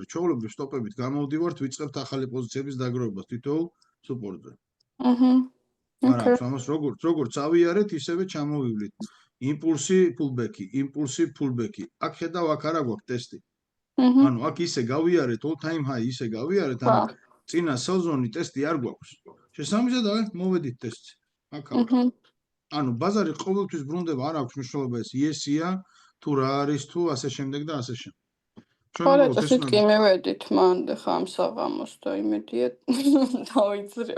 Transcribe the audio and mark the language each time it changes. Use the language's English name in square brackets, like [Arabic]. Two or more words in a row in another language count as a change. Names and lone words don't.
[Georgian] ჩვეულებრივ სტოპებით გამოვდივართ, ვიწყებთ ახალი პოზიციების დაგროვებას თითოეულ სუპორტზე. ამას როგორც ავიარეთ, ისევე ჩამოვივლით. იმპულსი, pullback-ი. აქ ხედავ, აქ არა გვაქვს ტესტი. ანუ აქ ისე გავიარეთ, [English] all time high [Georgian] ისე გავიარეთ, ანუ წინა სეზონი ტესტი არ გვაქვს. შესაბამისად, მოვედით ტესტი. აქ აქვს. ანუ ბაზარი ყოველთვის ბრუნდება, არ აქვს მნიშვნელობა ეს ES-ია, თუ რა არის, თუ ასე შემდეგ და ასე შემდეგ. ხო, წესით კი მივედით მანდ ხა ამ საღამოს და იმედია დავიძრებ.